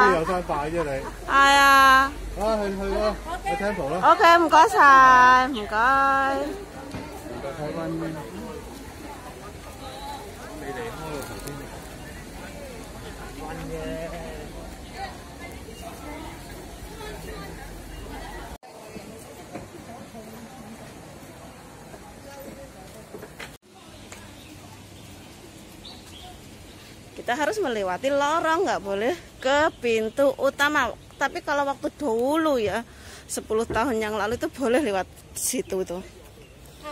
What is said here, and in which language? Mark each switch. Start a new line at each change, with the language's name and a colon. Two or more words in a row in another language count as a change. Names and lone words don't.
Cantonese: 你都有山拜啫你？係啊。啊，去咯，去 temple 啦。OK， 唔該晒，唔該。睇翻你離開個頭先。
Indonesian: 溫嘅。Kita harus melewati lorong, nggak boleh ke pintu utama. Tapi kalau waktu dulu ya, 10 tahun yang lalu itu boleh lewat situ tuh.